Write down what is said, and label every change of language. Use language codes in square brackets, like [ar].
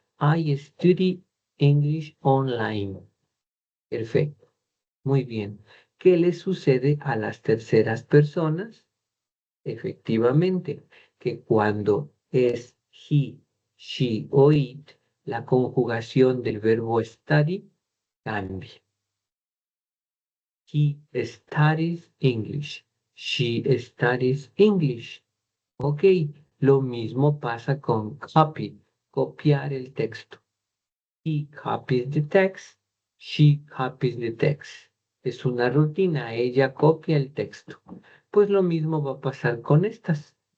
[en] I study English online. [es] Perfecto. Muy bien. ¿Qué le sucede a las terceras personas? Efectivamente, que cuando es he, she o it, la conjugación del verbo study cambia. [en] He studies English. She studies English. Ok, [es] Lo mismo pasa con copy, copiar el texto. [en] He copies the text, she copies the text. [es] Es una rutina, ella copia el texto. Pues lo mismo va a pasar con estas.